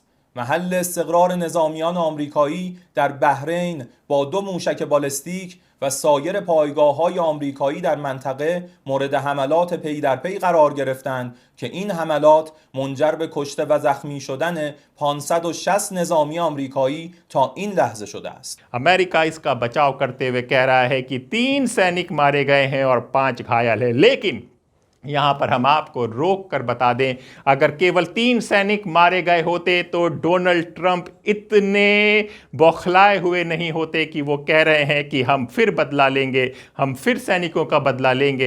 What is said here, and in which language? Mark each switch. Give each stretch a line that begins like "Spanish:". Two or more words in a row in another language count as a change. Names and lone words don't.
Persian: محل استقرار نظامیان آمریکایی در بحرین با 2 موشک بالستیک و سایر پایگاه‌های آمریکایی در منطقه مورد حملات پی در پی قرار گرفتند که این حملات منجر به کشته و زخمی شدن 560 نظامی آمریکایی تا این لحظه شده است.
Hindi: अमेरिका इसका बचाव करते हुए कह रहा है कि 3 सैनिक मारे गए हैं और 5 घायल हैं, लेकिन यहां पर हम आपको रोक कर बता दें, अगर केवल 3 सैनिक मारे गए होते तो डोनाल्ड ट्रंप इतने बौखलाए हुए नहीं होते कि वो कह रहे हैं कि हम फिर बदला लेंगे, हम फिर सैनिकों का बदला लेंगे।